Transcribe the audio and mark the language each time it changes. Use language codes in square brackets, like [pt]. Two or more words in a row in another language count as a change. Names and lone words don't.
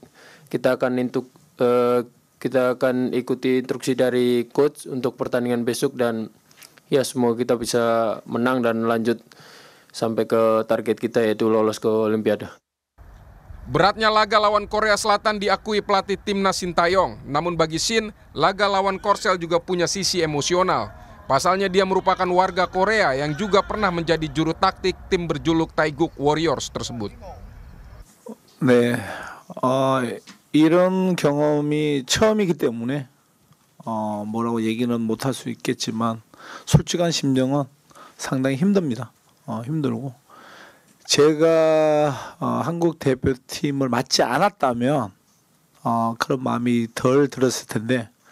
[id] Kita akan ikuti instruksi dari coach untuk pertandingan besok, dan ya semoga kita bisa menang dan lanjut sampai ke target kita, yaitu lolos ke Olimpiade. Beratnya laga lawan Korea Selatan diakui pelatih Timnas Shin Tae-yong. Namun bagi Shin, laga lawan Korsel juga punya sisi emosional. Pasalnya dia merupakan warga Korea yang juga pernah menjadi juru taktik tim berjuluk Taeguk Warriors tersebut. [ko] 이런 경험이 처음이기 때문에 뭐라고 얘기는 못할 수 있겠지만 솔직한 심정은 상당히 힘듭니다. 힘들고 제가 한국 대표팀을 맡지 않았다면 그런 마음이 덜 들었을 텐데